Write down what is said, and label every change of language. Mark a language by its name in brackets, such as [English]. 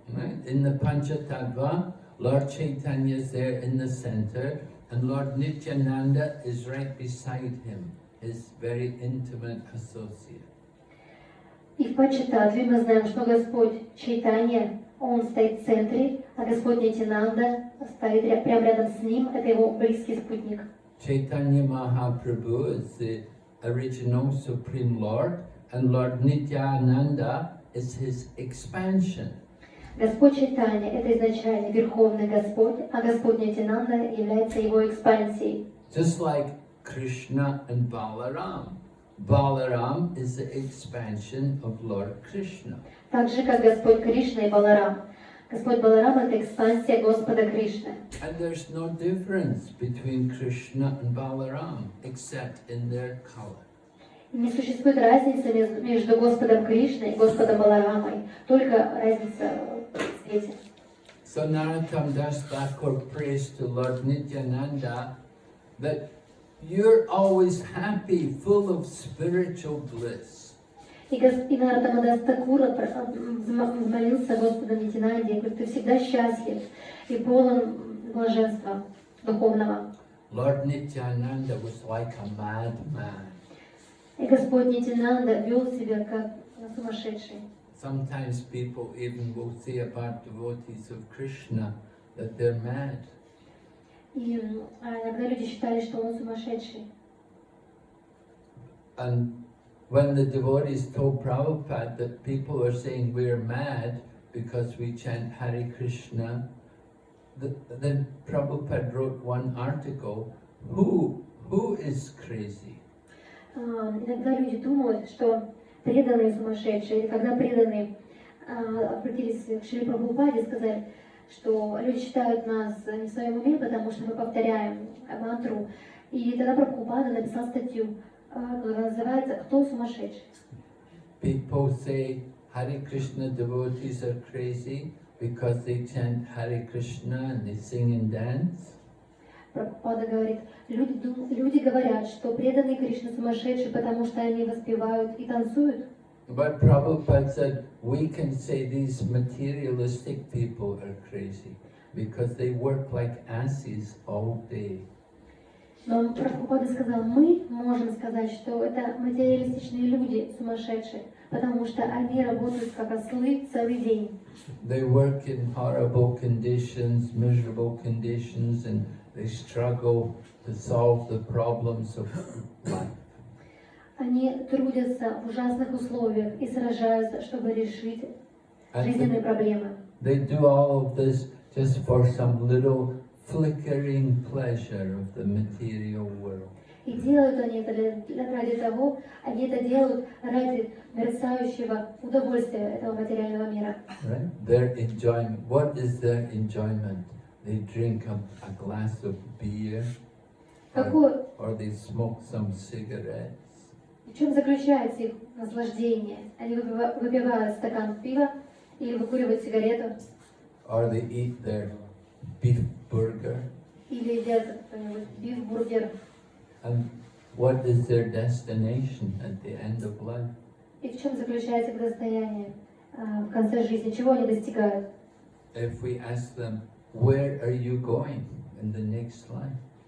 [English] Right? In the Panchatattva, Lord Chaitanya is there in the center, and Lord Nityananda is right beside him, his very intimate associate. [Russian] И в Панчататтве мы знаем, что Господь Чайтанья, он стоит в центре, а Господь Нитянанда стоит прямо рядом с ним, это его близкий спутник. [English] Chaitanya Mahaprabhu is the original Supreme Lord, and Lord Nityananda is his expansion. [Russian] Господь Чайтанья — это изначально Верховный Господь, а Господь Нитянанда является его экспансией. [English] Just like Krishna and Balaram. Balaram is the expansion of Lord Krishna. [Russian] Так же, как Господь Кришна и Баларам. Господь Баларам — это экспансия Господа Кришны. [English] And there's no difference between Krishna and Balaram, except in their color. [Russian] Не существует разницы между Господом Кришной и Господом Баларамой, только разница в цвете. [English] So Narottam Das Thakur prays to Lord Nityananda that you're always happy, full of spiritual bliss. [Russian] И Нароттама Дас Такур молился Господу Нитянанде, говорит, ты всегда счастлив и полон блаженства духовного. [English] Lord Nityananda was like a madman. [Russian] И Господь Нитянанда вел себя как сумасшедший. [English] Sometimes people even will say about devotees of Krishna that they're mad. [Russian] И иногда люди считали, что он сумасшедший. [English] And when the devotees told Prabhupada that people are saying we're mad because we chant Hare Krishna, then Prabhupada wrote one article, who is crazy? [Russian] Иногда люди думают, что преданные сумасшедшие, когда преданные обратились к Шри Прабхупаде и сказали, что люди считают нас не в своем уме, потому что мы повторяем мантру. И тогда Прабхупада написал статью, которая называется «Кто сумасшедший?». [English] People say Hare Krishna devotees are crazy because they chant Hare Krishna and they sing and dance. [Russian] Прабхупада говорит, люди говорят, что преданные Кришне сумасшедшие, потому что они воспевают и танцуют. [English] But Prabhupada said, we can say these materialistic people are crazy because they work like asses all day. [Russian] Но Прабхупада сказал, мы можем сказать, что это материалистичные люди сумасшедшие, потому что они работают как ослы целый день. [English] They work in horrible conditions, miserable conditions, and they struggle to solve the problems of life. [Russian] Они трудятся в ужасных условиях и сражаются, чтобы решить жизненные проблемы. [English] They do all of this just for some little flickering pleasure of the material world. [Russian] И делают они это ради того, они это делают ради мерцающего удовольствия этого материального мира. [English] Right? Their enjoyment. What is their enjoyment? They drink a glass of beer, or they smoke some cigarettes. [Russian] В чем заключается их наслаждение? Они выпивают стакан пива или выкуривают сигарету. [English] Or they eat their beef burger. [Russian] Или едят какой-нибудь биф-бургер. [English] And what is their destination at the end of life? [Russian] И в чем заключается их состояние в конце жизни? Чего они достигают? [English] If we ask them, where are you going in the next life?